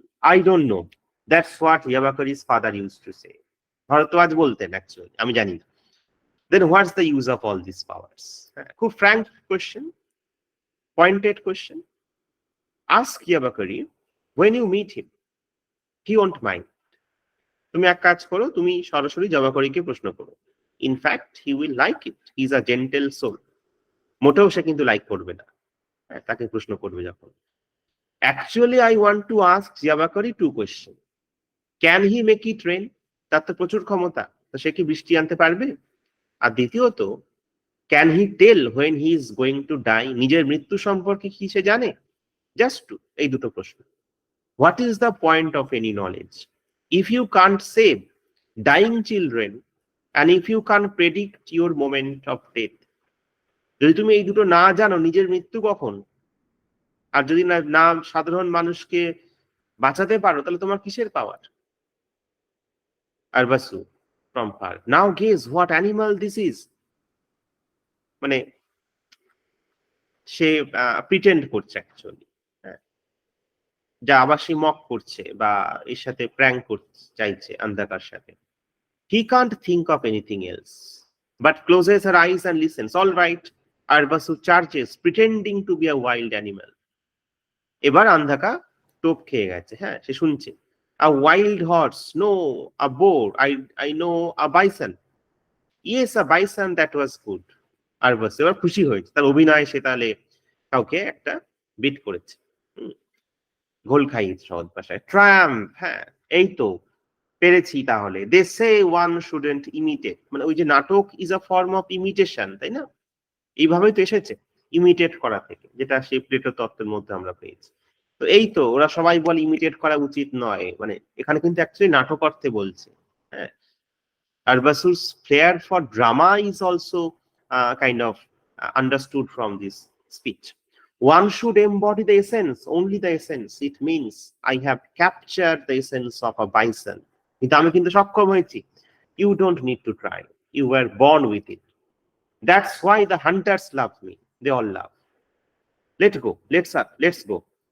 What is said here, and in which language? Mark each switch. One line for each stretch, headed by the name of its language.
English: I don't know, that's what Yavakri's father use to say.
Bangla: Bhardwaj বলতেন actually, আমি জানি না।
English: Then what's the use of all this powers? খুব frank question, pointed question. Ask Yavakri when you meet him, he won't mind.
Bangla: তুমি এক কাজ করো, তুমি সরাসরি জাবাকরিকে প্রশ্ন করো।
English: In fact he will like it, he is a gentle soul.
Bangla: মোটেও সে কিন্তু লাইক করবে না তাকে প্রশ্ন করবে যখন।
English: Actually I want to ask Yavakri to question. Can he make it rain?
Bangla: তার তো প্রচুর ক্ষমতা, তো সে কি বৃষ্টি আনতে পারবে? আর দ্বিতীয়ত,
English: Can he tell when he is going to die?
Bangla: নিজের মৃত্যু সম্পর্কে কি সে জানে? জাস্ট টু, এই দুটো প্রশ্ন।
English: What is the point of any knowledge if you can't save dying children and if you can't predict your moment of death?
Bangla: যদি তুমি এই দুটো না জানো, নিজের মৃত্যু কখন, আর যদি না সাধারণ মানুষকে বাঁচাতে পারো, তাহলে তোমার কিসের পাওয়ার?
English: Arvasu from far, now gaze what animal this is.
Bangla: মানে সে প্রিটেন্ড করছে অ্যাকচুয়ালি, যা আবার সে মক করছে বা এর সাথে প্র্যাঙ্ক করতে চাইছে আন্দাকার সাথে।
English: He can't think of anything else, but closes her eyes and listens. All right, Arbasu charges, pretending to be a wild animal.
Bangla: এবার আন্ধাকা টোপ খেয়ে গেছে, হ্যাঁ, সে শুনছে।
English: A wild horse, no, a boar, I know, a bison. Yes, a bison, that was good.
Bangla: আরবাসু এবার খুশি হয়েছে, তার অভিনয় সে তাহলে কাউকে একটা বিট করেছে, ঘোল খাইয়েছে সহজ ভাষায়। ট্রায়াম্প, হ্যাঁ, এই তো পেরেছি তাহলে।
English: they say one shouldn't imitate,
Bangla: মানে ওই যে নাটক
English: Is a form of imitation, তাই না?
Bangla: এইভাবেই তো এসেছে, ইমিটেট করা থেকে, যেটা সেই প্লেটো তত্ত্বের মধ্যে আমরা পেয়েছি। তো এই তো ওরা সবাই বলে ইমিটেট করা উচিত নয়, মানে এখানে কিন্তু অ্যাকচুয়ালি নাটক অর্থে বলছে, হ্যাঁ।
English: Arvasu's flair for drama is also kind of understood from this speech. One should embody the essence, only the essence. It means I have captured the essence of a bison.
Bangla: কিন্তু আমি কিন্তু সক্ষম হয়েছি।
English: You don't need to try. You were born with it. That's why the hunters love me. They all love. Let's go. Let's go.